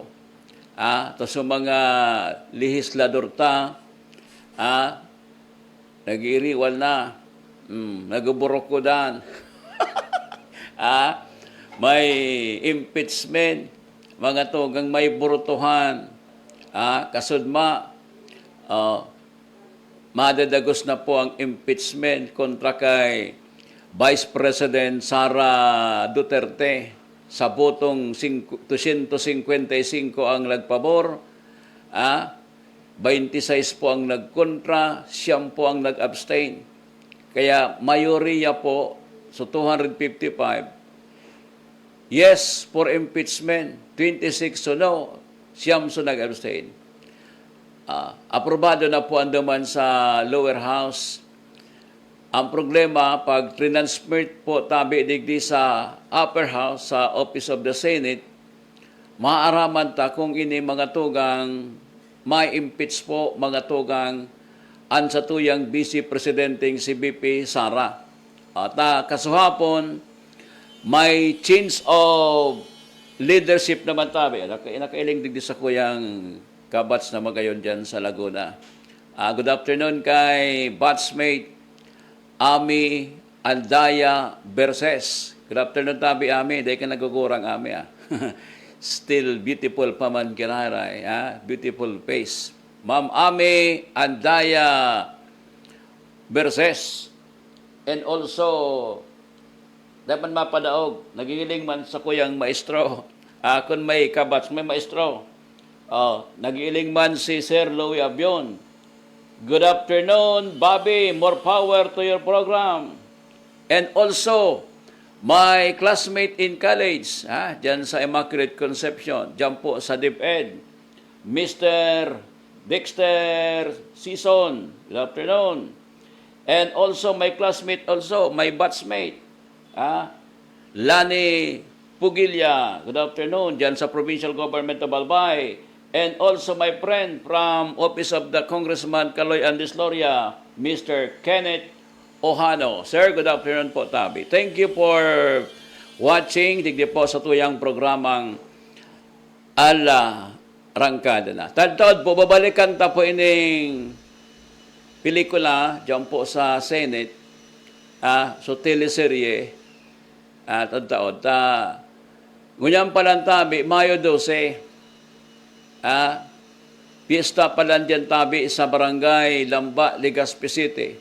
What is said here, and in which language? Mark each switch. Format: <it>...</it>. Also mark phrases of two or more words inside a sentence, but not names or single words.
<bik>Tapos yung mga lehislador ta, nag-iiriwal na, nagburokodan, may impeachment, mga tugang may burutuhan, kasudma, madadagos na po ang impeachment kontra kay Vice President Sara Duterte. Sa botong 255 ang nagpabor, 26 po ang nagkontra, 9 po ang nag-abstain. Kaya mayoriya po,</bik> <en>so 255, yes for impeachment, 26 so no, 9 so nag-abstain.</en> <bik>Aprobado na po ang daman sa</bik> <en>lower house.</en> <bik>Ang problema, pag transmit po tabi digdi sa</bik> <en>upper house,</en> <bik>sa Office of the Senate, maaaraman ta kung ini mga tugang may impeach po mga tugang an sa tuyang Vice Presidenteng si BP Sara. At kasuhapon, may</bik> <en>change of leadership</en> <bik>naman tabi. Nakailing digdi sa kuyang kabats na magayon dyan sa Laguna.</bik> <en>Good afternoon kay batchmate Ami Andaya Berses. Good afternoon</en> <bik>tabi, Ami. Dahil ka nagugurang, Ami.</bik> <en>Still beautiful</en> <bik>pa man kiraray.</bik> <en>Beautiful face. Ma'am Ami Andaya Berses. And also,</en> <bik>dapat mapadaog, nagigiling man sa kuyang maestro. Kung may kabats, may maestro. Nagigiling man si Sir Louie Abion.</bik> <en>Good afternoon, Bobby. More power to your program. And also, my classmate in college,</en> <bik>dyan sa Immaculate Conception, dyan po sa DepEd, Mr. Dexter Sison.</bik> <en>Good afternoon. And also, my classmate also, my batchmate, Lani Pugilya. Good afternoon,</en> <bik>dyan sa</bik> <en>Provincial Government of Albay. And also my friend from Office of the Congressman Caloy Andisloria, Mr. Kenneth Ohano. Sir, good afternoon</en> <bik>po, Tabi.</bik> <en>Thank you for watching.</en> <bik>Digdi po sa tuyang programang Ala Rangkada na. Tadtod po, babalikan ta po ining pelikula dyan po sa Senate, so teleserye, tadtod. Ngunyan palang Tabi, Mayo 12, piyesta pala dyan tabi sa barangay Lamba, Legazpi City.</bik>